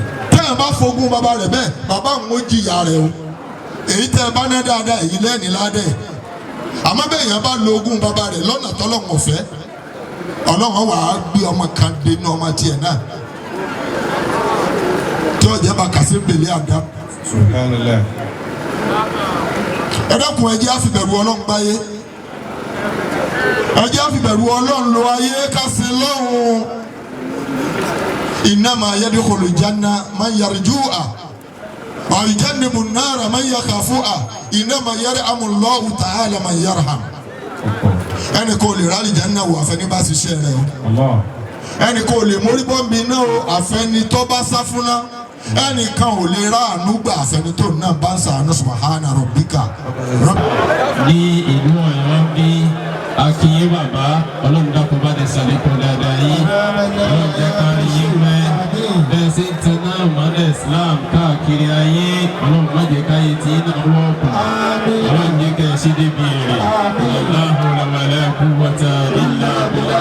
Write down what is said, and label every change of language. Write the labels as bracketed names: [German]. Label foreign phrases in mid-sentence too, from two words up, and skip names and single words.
[Yoruba] tẹ́ ẹ bá fogún bàbá rẹ̀ bẹ́ẹ̀ bàbá òun ó jìyà rẹ̀ o èyí tẹ́ ẹ bá ná dáadáa èyí lẹ́ni ládẹ́ àmọ́ bẹ́ẹ̀ yẹn bá lo ogún bàbá rẹ̀ lọ́nà tọ́lọ́run ọ̀fẹ́ Ọlọ́run wà á gbé ọmọ kan dénú ọmọ tiẹ̀ náà tí ọjà bá kà sí pèlè àdá. [Arabic] سبحان الله. [Yoruba] ẹ dákun ẹ jẹ́ àfibẹ̀rù Ọlọ́run gbáyé ẹ jẹ́ àfibẹ̀rù Ọlọ́run lo ayé kásì lọ́hùn. [Arabic] إنما يدخل الجنة من يرجوها ويجنب النار من يخافها إنما يرحم الله تعالى من يرحم. [Yoruba] ẹnì kò lè rálì janna wò àfẹ́ni bá ṣiṣẹ́ rẹ̀ o ẹnì kò lè mórí bọ́m̀bì náà o àfẹ́ni tó bá sá fúnná ẹnìkan ò lè rà àánú gbà àfẹ́ni tó náà bá ń sàánú [Arabic] سبحان ربك. [Yoruba] ní ìlú Ọ̀yọ́ bí akínyé bàbá Ọlọ́run dákun bá dé sàlékún dáadáa yìí Ọlọ́run jẹ́ kárí yín mẹ́ bẹ́ẹ̀ sí tẹ̀ná mọ́lẹ̀ Islam káàkiri ayé Ọlọ́run má jẹ́ káyé tí iná wọ́ọ̀kù Ọlọ́run jẹ́ kẹ́ ẹ ṣe débi èrè [Arabic] الله لا قوة إلا بالله.